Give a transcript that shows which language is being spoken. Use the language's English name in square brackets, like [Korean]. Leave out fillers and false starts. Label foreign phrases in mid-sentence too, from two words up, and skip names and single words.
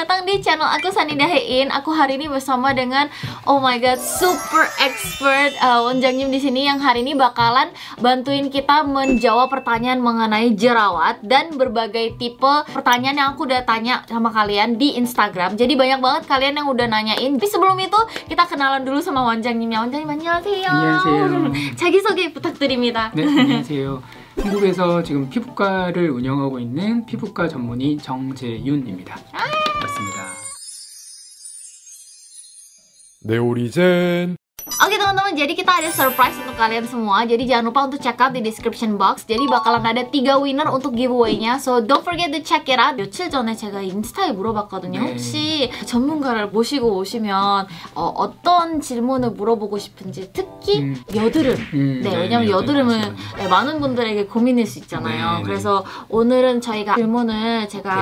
[Indonesian] di channel aku Sunny Dahein. Aku hari ini bersama dengan [English] oh my god super expert [Indonesian] Wonjangyum di sini yang hari ini bakalan bantuin kita menjawab pertanyaan mengenai jerawat dan berbagai tipe pertanyaan yang aku udah tanya sama kalian di Instagram. Jadi banyak banget kalian yang udah nanyain. Tapi sebelum itu kita kenalan dulu sama Wonjangyumnya. [Korean] Wonjangyum 안녕하세요. 안녕하세요. 자기소개 부탁드립니다. 네, 안녕하세요. 한국에서 지금 피부과를 운영하고 있는 피부과 전문의 정재윤입니다. 반갑습니다. 네오리젠. [Indonesian] Oke teman-teman, jadi kita ada surprise untuk kalian semua. Jadi jangan lupa untuk [English] check out [Indonesian] di [English] description box. [Indonesian] Jadi bakalan ada 3 winner untuk giveaway-nya. [English] So don't forget to check it out. [Korean] 며칠 전에 제가 인스타에 물어봤거든요. 네. 혹시 전문가를 모시고 오시면 어떤 질문을 물어보고 싶은지. 특히 여드름. 네, 왜냐면 여드름은 네, 많은 분들에게 고민일 수 있잖아요. 네, 그래서 오늘은 저희가 질문을 제가